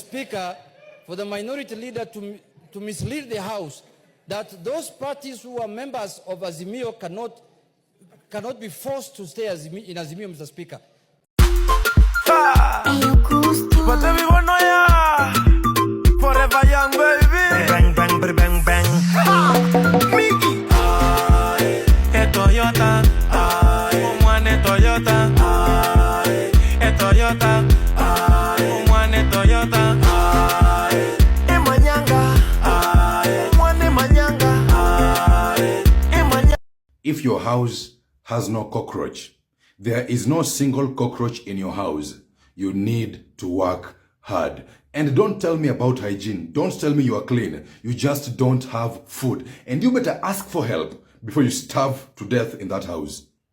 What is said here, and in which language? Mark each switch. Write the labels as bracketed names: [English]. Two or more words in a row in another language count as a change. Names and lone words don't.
[English] Speaker, for the minority leader to mislead the House that those parties who are members of Azimio cannot be forced to stay in Azimio, Mr. Speaker? Forever young, baby. Bang, bang, bang, bang, bang. Mickey. Toyota. [Bemba] Umwane Toyota. Toyota. Umwane Toyota. Manyanga. Umwane Manyanga. [English] If your house has no cockroach, there is no single cockroach in your house, you need to work hard. And don't tell me about hygiene. Don't tell me you are clean. You just don't have food. And you better ask for help before you starve to death in that house.